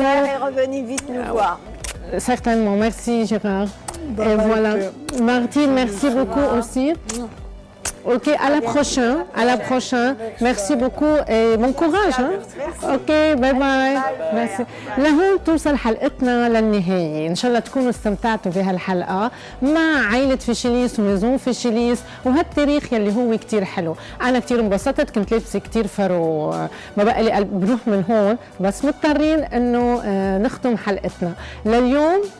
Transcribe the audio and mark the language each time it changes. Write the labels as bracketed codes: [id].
[fr] Gérard est revenu vite nous voir. Certainement. Merci, Gérard. Et voilà. Martine, merci beaucoup aussi. اوكي à la prochaine merci beaucoup et bon courage اوكي باي باي ميرسي. [ar] لهون توصل حلقتنا للنهايه، ان شاء الله تكونوا استمتعتوا بهالحلقه مع عائله فيشيليس وميزون فيشيليس وهالتاريخ يلي هو كتير حلو. انا كتير انبسطت، كنت لابسه كتير فرو، ما بقى لي قلب بروح من هون، بس مضطرين انه نختم حلقتنا لليوم.